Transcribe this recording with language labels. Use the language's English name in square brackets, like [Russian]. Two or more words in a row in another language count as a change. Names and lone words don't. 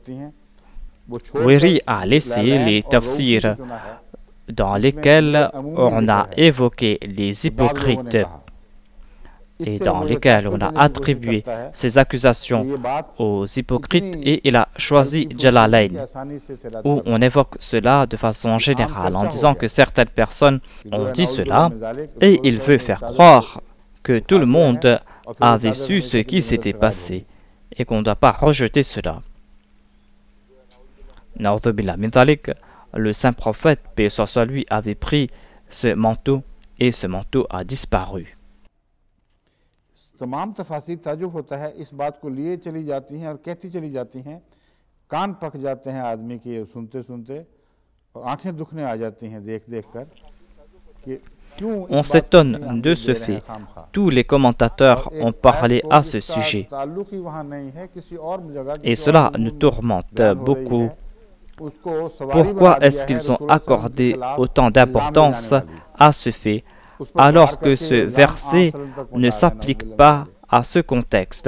[French] Wiri a laissé les tafsirs dans lesquels on a évoqué les hypocrites et dans lesquels on a attribué ces accusations aux hypocrites, et il a choisi Jalalayn, où on évoque cela de façon générale en disant que certaines personnes ont dit cela et il veut faire croire que tout le monde avait su ce qui s'était passé et qu'on ne doit pas rejeter cela. Le saint prophète, paix soit lui, avait pris ce manteau et ce manteau a disparu. [Hindi] तमाम तफासीर ताजुब होता है, इस बात को लिए चली जाती हैं और कहती चली जाती हैं, कान पक जाते हैं आदमी के सुनते सुनते और आंखें दुखने आ जाती हैं देख देख कर कि क्यों। [French] On s'étonne de ce fait. Tous les commentateurs ont parlé à ce sujet et cela nous tourmente beaucoup. Pourquoi est-ce qu'ils ont accordé autant d'importance à ce fait alors que ce verset ne s'applique pas à ce contexte?